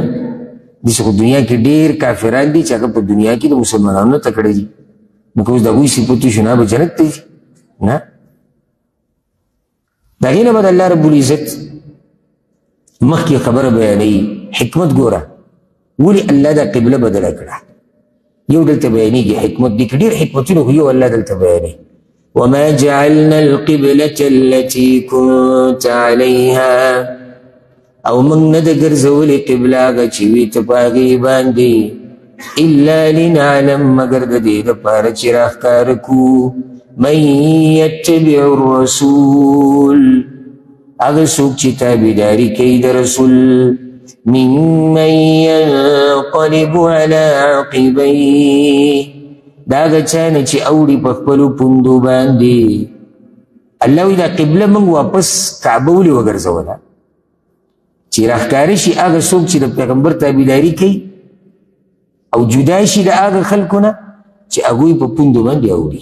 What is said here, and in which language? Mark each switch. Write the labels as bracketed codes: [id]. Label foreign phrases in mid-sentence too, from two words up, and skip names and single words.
[ps] داسې خو دنیا کې ډېر کافران دي چې هغه په دنیا کې د مسلمانانو نه تکړه دي، نو که اوس د هغوی صفتو شو نه به جنت ته ځي نه. د هغې نه به د الله [ar] رب العزت [ps] مخکې خبره بیانوي، حکمت ګوره ولې الله دا قبله بدله کړه. یو دلته بیانېږي حکمت دي، که ډېر حکمتونه خو یو الله دلته بیانوي. [ar] وما جعلنا القبلة التي كنت عليها، [ps] او موږ نه ده ګرځولې قبله هغه چې وي ته په هغې باندې، [ar] الا لنعلم [ps] مګر د دې دپاره چې راښکاره کړو [ar] من یتبع الرسول، [ps] هغه څوک چې تابعداري کوي د رسول، [ar] ممن ينقلب على عقبيه، [ps] دا هغه چا نه چې اوړي په خپلو پوندو باندې. الله وایي دا قبله موږ واپس کعبه ولې وګرځوله چې راښکاره شي هغه څوک چې د پیغمبر تابعداري کوي او جدا شي د هغه خلکو نه چې هغوی په پوندو باندې اوړي.